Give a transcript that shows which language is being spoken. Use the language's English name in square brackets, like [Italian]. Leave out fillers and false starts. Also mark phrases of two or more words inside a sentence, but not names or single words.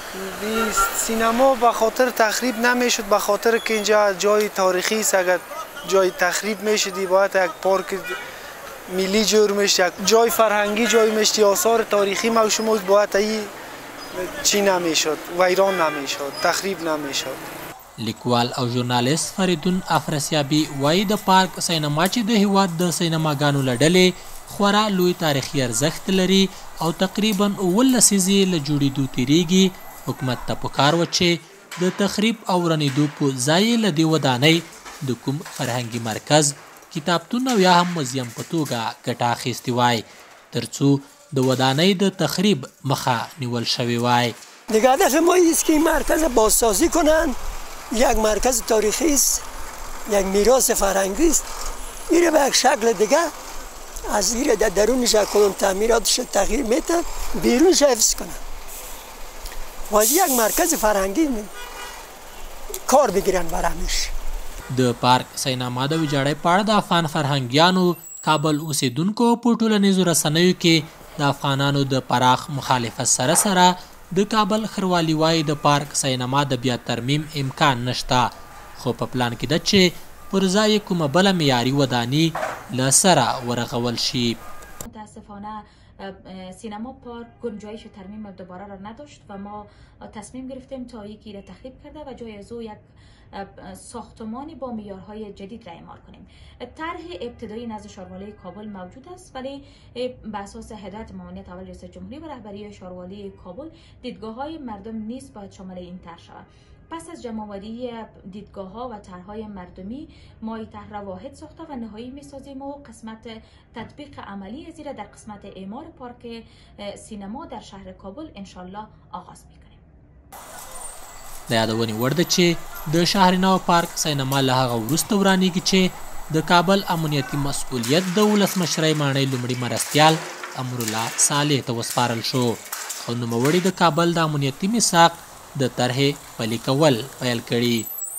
[Persian] سینما به خاطر تخریب نمیشد، به خاطر که اینجا جای تاریخی است. اگر جای تخریب میشدی باید یک پارک ملی جور میشد، یک جای فرهنگی جای میشد، آثار تاریخی موشمول باید این چی نمیشد، ویران نمیشد، تخریب نمیشد. [Pashto] لیکوال او ژورنالیست فریدون افرسیابي وایي د پارک سینما چې د هیواد د سینماګانو له ډلې خورا لوی تاریخي ارزښت لري او تقریبا 17 لسیزې له جوړېدو تیریږي، حکومت ته پکار و چې د تخریب او ورانېدو په ځای له دې ودانۍ د کوم فرهنګي مرکز، کتابتون او یا هم موزیم په توګه ګټه اخیستې وای تر څو د ودانۍ د تخریب مخه نیول شوې وای. [Persian] دیگه هدف ما است که این مرکز بازسازی کنند، یک مرکز تاریخی است، یک میراث فرهنگی است. این به یک شکل دیگه از این در درونش کدام تعمیراتش تغییر میده، بیرونش حفظ کنند و از یک مرکز فرهنگی کار بگیرن برامش. [Pashto] د پارک سینما د ویجاړۍ په اړه د افغان فرهنګیانو، کابل اوسیدونکو په ټولنیزو رسنیو کې د افغانانو د پراخ مخالفت سره سره د کابل ښاروالي وایي د پارک سینما د بیا ترمیم امکان نشته، خو په پلان کې ده چې پر ځای کومه بله معیاري وداني له سره ورغول شي. [Persian] متاسفانه سینما پارک گنجایش ترمیم دوباره را نداشت و ما تصمیم گرفتیم تا یکی را تخریب کرده و جای از او یک ساختمانی با معیارهای جدید را اعمال کنیم. طرح ابتدایی نزد ښاروالۍ کابل موجود است، ولی بر اساس هدایت معاونیت اول رئیس جمهوری و رهبری ښاروالۍ کابل دیدگاه‌های مردم نیز باید شامل این طرح شود. پس از جمع‌آوری دیدگاه‌ها و طرح‌های مردمی ما این طرح را واحد ساخته و نهایی می‌سازیم و قسمت تطبیق عملی از این در قسمت اعمار پارک سینما در شهر کابل انشالله آغاز می‌کنیم. [Pashto] د یادونې وړ ده چې د شهرنو پارک سینما له هغه وروسته ورانېږي چې د کابل امنیتي مسؤلیت د ولسمشرۍ ماڼۍ لومړي مرستیال امرالله صالح ته وسپارل شو او نوموړي د کابل د امنیتي میثاق د طرحې پلي کول پیل کړي.